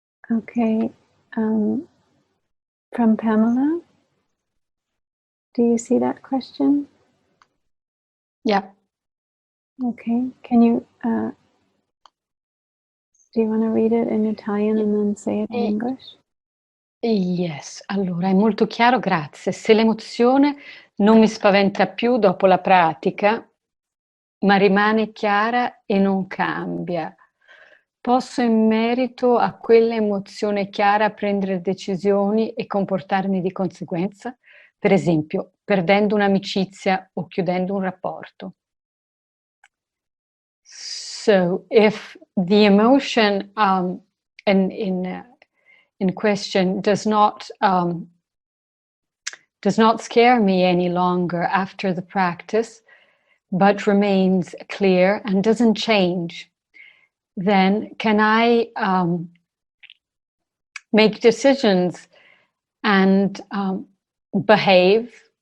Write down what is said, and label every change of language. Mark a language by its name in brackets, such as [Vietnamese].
[English] Okay. From Pamela. Do you see that question? Yeah. Okay. Can you, do you want to read it in Italian and then say it in English? [Italian] Yes, allora è molto chiaro, grazie. Se l'emozione non mi spaventa più dopo la pratica, ma rimane chiara e non cambia, posso in merito a quella emozione chiara prendere decisioni e comportarmi di conseguenza? Per esempio, perdendo un'amicizia o chiudendo un rapporto. [English] So, if the emotion in question does not scare me any longer after the practice, but remains clear and doesn't change, then can I make decisions and behave?